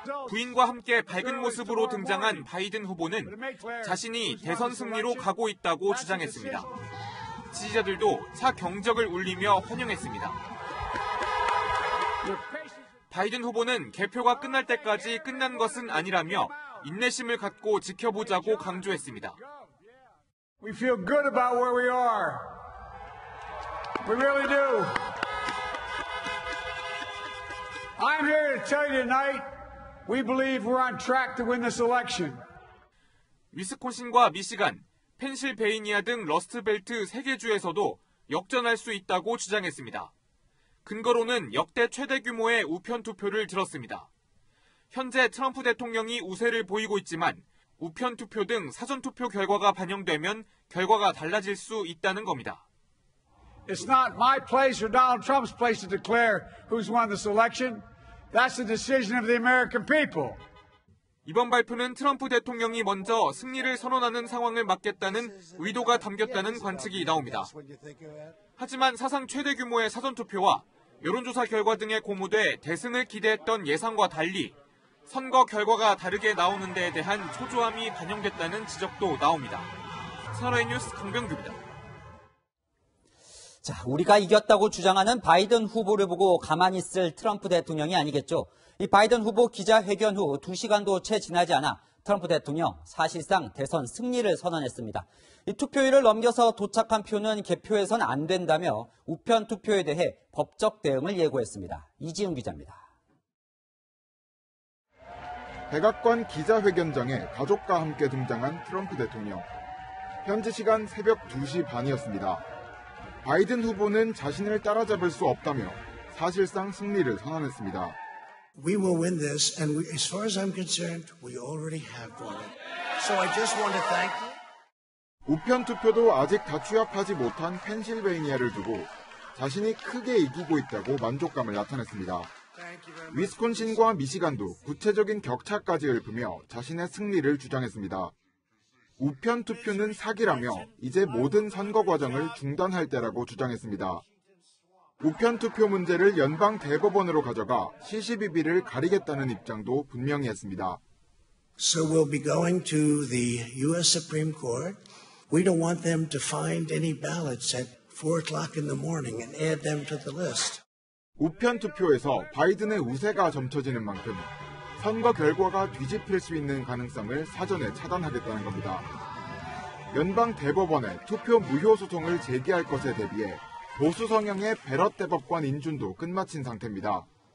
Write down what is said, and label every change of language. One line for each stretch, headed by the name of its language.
Korean: 부인과 함께 밝은 모습으로 등장한 바이든 후보는 자신이 대선 승리로 가고 있다고 주장했습니다. 지지자들도 차 경적을 울리며 환영했습니다. 바이든 후보는 개표가 끝날 때까지 끝난 것은 아니라며 인내심을 갖고 지켜보자고 강조했습니다.
English: We feel good about where we are. We really do. I'm here to tell you tonight, we believe we're on track to win this election.
Korean: 위스콘신과 미시간, 펜실베이니아 등 러스트벨트 3개 주에서도 역전할 수 있다고 주장했습니다. 근거로는 역대 최대 규모의 우편 투표를 들었습니다. 현재 트럼프 대통령이 우세를 보이고 있지만 우편 투표 등 사전 투표 결과가 반영되면 결과가 달라질 수 있다는 겁니다.
English: It's not my place or Donald Trump's place to declare who's won this election. That's the decision of the American people.
Korean: 이번 발표는 트럼프 대통령이 먼저 승리를 선언하는 상황을 막겠다는 의도가 담겼다는 관측이 나옵니다. 하지만 사상 최대 규모의 사전투표와 여론조사 결과 등에 고무돼 대승을 기대했던 예상과 달리 선거 결과가 다르게 나오는 데에 대한 초조함이 반영됐다는 지적도 나옵니다. 채널A 뉴스 강병규입니다. 자, 우리가 이겼다고 주장하는 바이든 후보를 보고 가만히 있을 트럼프 대통령이 아니겠죠. 이 바이든 후보 기자회견 후 2시간도 채 지나지 않아 트럼프 대통령 사실상 대선 승리를 선언했습니다. 이 투표율을 넘겨서 도착한 표는 개표해선 안 된다며 우편 투표에 대해 법적 대응을 예고했습니다. 이지훈 기자입니다. 백악관 기자회견장에 가족과 함께 등장한 트럼프 대통령. 현지 시간 새벽 2시 반이었습니다. 바이든 후보는 자신을 따라잡을 수 없다며 사실상 승리를 선언했습니다.
English: We will win this, and as far as I'm concerned, we already have won it. So I just want to thank you.
Korean: 우편 투표도 아직 다 취합하지 못한 펜실베이니아를 두고 자신이 크게 이기고 있다고 만족감을 나타냈습니다. 위스콘신과 미시간도 구체적인 격차까지 읊으며 자신의 승리를 주장했습니다. 우편 투표는 사기라며 이제 모든 선거 과정을 중단할 때라고 주장했습니다. 우편 투표 문제를 연방 대법원으로 가져가 시시비비를 가리겠다는 입장도 분명히 했습니다.
English: So we'll be going to the U.S. Supreme Court. We don't want them to find any ballots at 4 o'clock in the morning and add them to the list.
Korean: 우편 투표에서 바이든의 우세가 점쳐지는 만큼 선거 결과가 뒤집힐 수 있는 가능성을 사전에 차단하겠다는 겁니다. 연방 대법원에 투표 무효 소송을 제기할 것에 대비해 보수 성향의 베럿 대법관 인준도 끝마친 상태입니다.